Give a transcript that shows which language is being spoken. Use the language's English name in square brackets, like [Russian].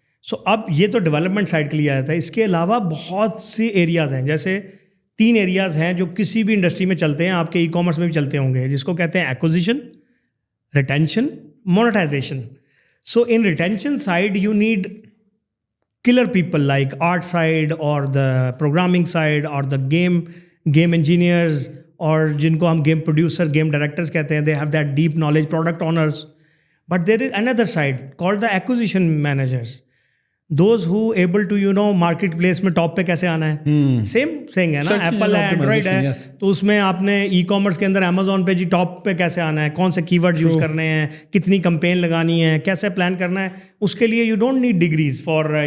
[Urdu] سو اب یہ تو ڈیولپمنٹ سائڈ کے لیے آیا تھا. اس کے علاوہ بہت سی ایریاز ہیں, جیسے 3 ایریاز ہیں جو کسی بھی انڈسٹری میں چلتے ہیں, آپ کے ای کامرس میں بھی چلتے ہوں گے, جس کو کہتے ہیں acquisition, retention, monetisation. [English] so in retention side you need killer people like art side or the programming side or the game engineers, [Urdu] اور جن کو ہم گیم پروڈیوسر, گیم ڈائریکٹرز کہتے ہیں. [English] they have that deep knowledge, product owners. But there is another side called the acquisition managers, those who able to [Urdu] market place میں top پہ کیسے آنا ہے. سیم تھنگ ہے نا, ایپل ہے, اینڈرائڈ ہے, تو اس میں آپ نے ای کامرس کے اندر امیزون پہ جی ٹاپ پہ کیسے آنا ہے, کون سے کی ورڈ یوز کرنے ہیں, کتنی کمپین لگانی ہے, کیسے پلان کرنا ہے. اس کے لیے [English] you don't need degrees for